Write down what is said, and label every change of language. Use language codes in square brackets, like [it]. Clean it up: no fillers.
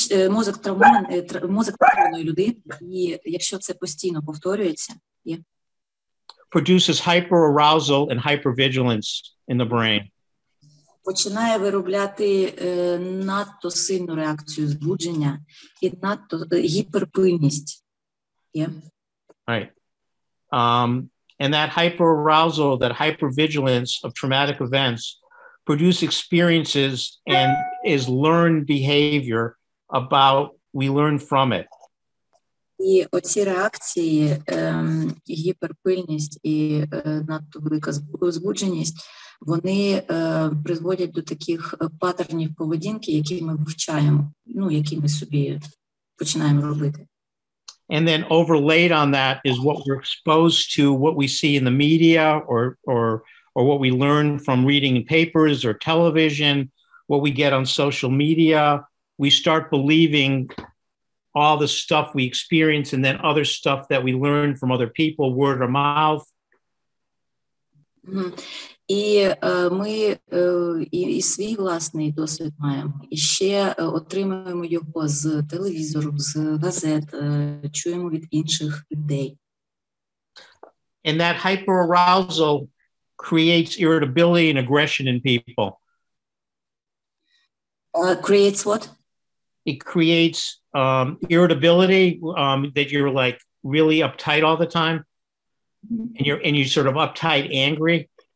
[uk] Мозок травмованої людини, і якщо це постійно повторюється, [en] produces hyperarousal and hypervigilance in the brain. [uk] Починає виробляти надто сильну реакцію збудження і надто гіперпильність. [en] Right. And that hyperarousal, that hypervigilance of traumatic events produce experiences and is learned behavior about, we learn from it. [uk] І оці реакції, гіперпильність і надто велика збудженість, вони призводять до таких паттернів поведінки, які ми вивчаємо, які ми собі починаємо робити. [en] And then overlaid on that is what we're exposed to, what we see in the media or what we learn from reading papers or television, what we get on social media. We start believing all the stuff we experience and then other stuff that we learn from other people, word of mouth. [uk] І ми і свій власний досвід маємо, і ще отримуємо його з телевізору, з газет, чуємо від інших людей. [en] And that hyperarousal creates irritability and aggression in people. Creates what? It creates irritability, that you're like really uptight all the time, and you're sort of uptight, angry.